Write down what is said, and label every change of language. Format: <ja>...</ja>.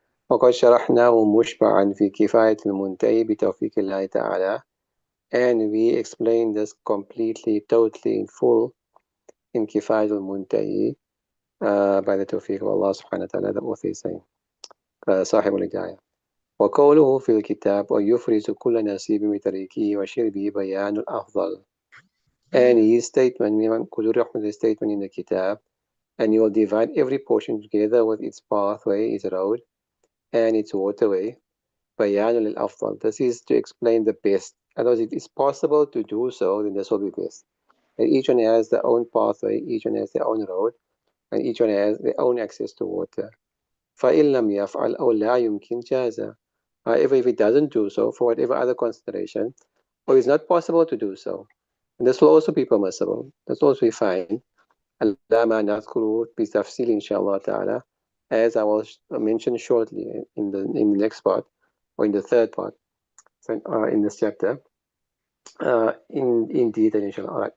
<ar>وقد شرحناه مشبعا في كفاية المنتهي بتوفيق الله تعالى.</ar> <en>And we explained this completely, totally, in full in كفاية المنتهي by the توفيق of Allah subhanahu wa ta'ala, the author is saying, صاحب الهداية.</en> <ar>وقوله في الكتاب ويفرز كل نصيب بطريقه وشربه بيان الأفضل.</ar> <en>And his statement, the statement in the kitab, and you will divide every portion together with its pathway, its road, and its waterway.</en> <ar>بيان الأفضل.</ar> <en>This is to explain the best. Otherwise, if it's possible to do so, then this will be best. And each one has their own pathway, each one has their own road, and each one has their own access to water.</en> <ar>فإن لم يفعل أو لا يمكن جاز.</ar> <en>However, if it doesn't do so, for whatever other consideration, or it's not possible to do so, and this will also be permissible. This will also be fine.</en> <ar>على ما نذكره بتفصيل إن شاء الله تعالى,</ar> <en>as I will mention shortly in the next part, or in the third part, in this chapter, in detail, inshallah. All right.</en>